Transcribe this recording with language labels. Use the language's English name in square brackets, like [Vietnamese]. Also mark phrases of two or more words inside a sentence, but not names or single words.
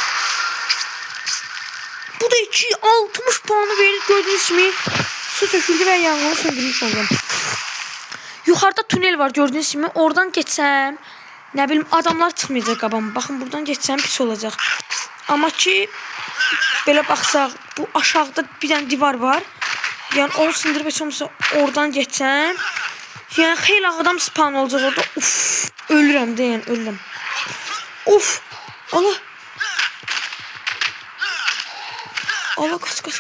[Turkish] Bu da 60 puanı verip gördüğünüz gibi su töküldü ve yangını söndürmüş oldum. Yukarıda tünel var gördüğünüz gibi, oradan geçsem ne bileyim adamlar çıkmayacak qabağıma. Bakın buradan geçsem pis olacak. [Azerbaijani] Ama ki belə baxsaq, bu aşağıda bir tane divar var. Yani onu sındırıp heç olmasa oradan geçsem, yani xeyli adam spawn olacaq orada. Uf, ölürəm də, yəni ölürəm. [Turkish] Uf, Allah. Allah, kaç.